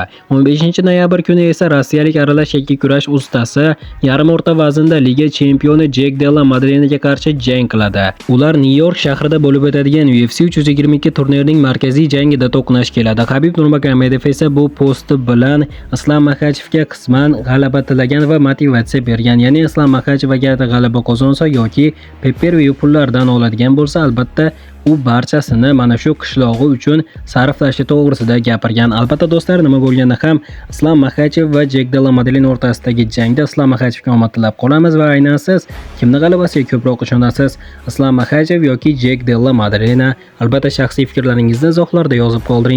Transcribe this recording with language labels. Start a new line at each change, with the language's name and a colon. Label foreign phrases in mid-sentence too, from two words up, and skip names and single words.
Uzbek: 15-noyabr kuni esa rossiyalik aralash yakka kurash ustasi yarim o'rta vaznda liga chempioni Jack Della Madrine'ga qarshi jang qiladi. Ular Nyu-York shahrida bo'lib o'tadigan UFC 322 turnirining markaziy jangida to'qnash keladi. Habib Nurmagomedov esa bu posti bilan Islom Maxachevga qisman g'alaba tilagan va motivatsiya bergan. Ya'ni Islom Maxachev agar g'alaba qozonsa yoki pay-per-view pullardan oladigan bo'lsa, albatta u barchasini mana shu qishlog'i uchun sarflashi to'g'risida gapirgan. Albatta do'stlar, nima bo'lganda ham Islom Maxachev va Jack Della Madrine o'rtasidagi jangda Islom Maxachevga omad tilab qolamiz va aynan siz kimning g'alabasiga ko'proq ishonasiz? Islom Maxachev yoki Jack Della Madrine? Albatta shaxsiy fikrlaringizni izohlarda yozib qoldiring.